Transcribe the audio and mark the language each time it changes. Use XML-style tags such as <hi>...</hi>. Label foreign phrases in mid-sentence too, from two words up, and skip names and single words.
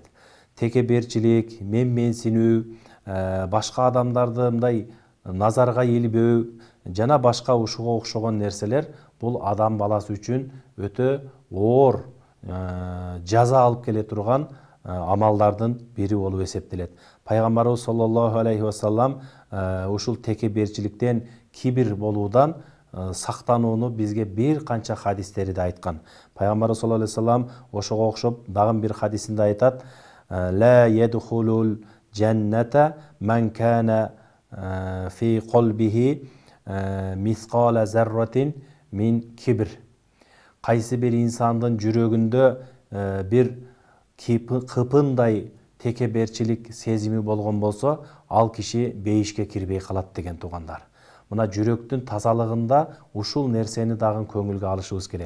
<ky>Текеберчилик, менсинүү, башка адамдарды мындай назарга илбөө жана башка ушуга окшогон нерселер бул адам баласы үчүн өтө оор жаза алып келе турган амалдардын бири болуп эсептелет. Пайгамбарыбыз</ky> <ar>صلى الله عليه وسلم</ar> <ky>ушул текеберчиликтен, кибир болуудан сактанууну бизге бир канча хадистерде айткан. Пайгамбарыбыз</ky> <ar>صلى الله عليه وسلم</ar> <ky>ошого окшоп дагы бир хадисинде айтат:</ky> <ar>"لا يدخل الجنة من كان في قلبه مثقال ذرة من كبر."</ar> <ky>Кайсы бир инсандын жүрөгүндө бир кыпындай текеберчилик сезими болгон болсо, ал киши бейишке кирбей калат деген туугандар. Мына жүрөктүн тазалыгында ушул нерсени дагы көңүлгө алышыбыз керек.</ky>